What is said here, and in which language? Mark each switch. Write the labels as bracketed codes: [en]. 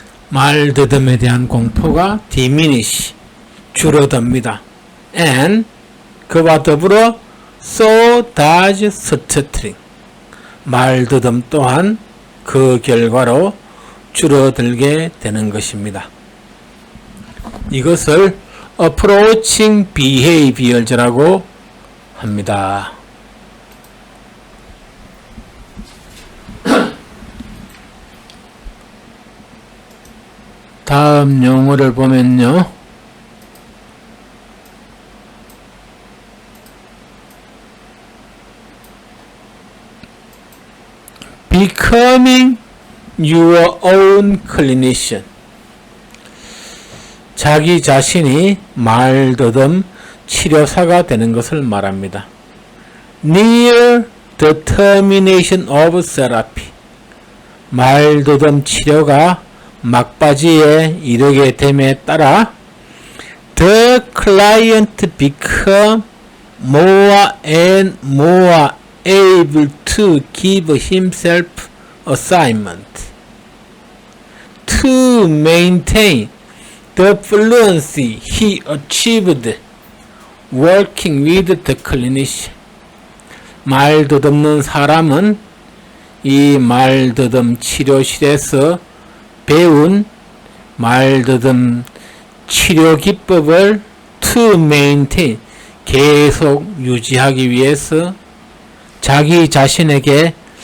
[ko] 말더듬에 대한 공포가 diminish, 줄어듭니다. [en] and [ko] 그와 더불어 [en] so does stuttering. [ko] 말더듬 또한 그 결과로 줄어들게 되는 것입니다. 이것을 approaching behavior라고 합니다. 다음 용어를 보면요. [en] becoming your own clinician. [ko] 자기 자신이 말더듬 치료사가 되는 것을 말합니다. [en] near the termination of therapy. [ko] 말더듬 치료가 막바지에 이르게 됨에 따라 [en] the client become more and more able to give himself assignment to maintain the fluency he achieved working with the clinician. [ko] 말더듬는 사람은 이 말더듬 치료실에서 배운 말더듬 치료 기법을 [en] to maintain, [ko] 계속 유지하기 위해서 자기 자신에게